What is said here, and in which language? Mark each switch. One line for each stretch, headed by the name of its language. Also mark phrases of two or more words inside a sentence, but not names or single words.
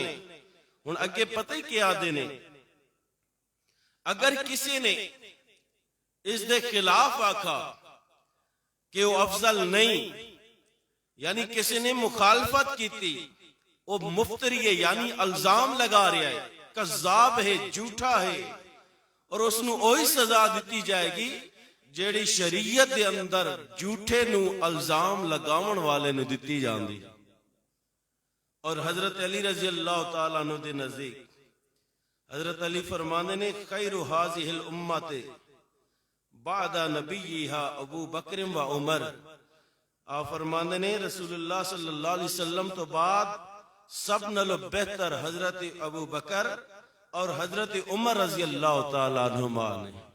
Punjabi: ان اگے پتہ ہی کیا دینے، اگر کسی نے اس دے خلاف آکھا کہ وہ افضل نہیں، یعنی کسی نے مخالفت کی تھی، وہ مفتری ہے، یعنی الزام لگا رہا ہے، کذاب ہے، جھوٹا ہے، اور اس نو اوہی سزا دیتی جائے گی جیڑی شریعت دے اندر جھوٹے نو الزام لگاون والے نو دیتی جاندی۔ اور حضرت علی
Arabic: رضی اللہ تعالیٰ عنہ
Punjabi: دے نزدیک حضرت علی فرمانے نے
Arabic: خیر هذه الامت بعد نبیہا ابو بکر و عمر،
Punjabi: آپ فرمانے نے رسول اللہ
Arabic: صلی اللہ علیہ وسلم
Punjabi: تو بعد سب نلو بہتر حضرت ابو بکر اور حضرت عمر
Arabic: رضی اللہ تعالیٰ عنہما
Punjabi: نے۔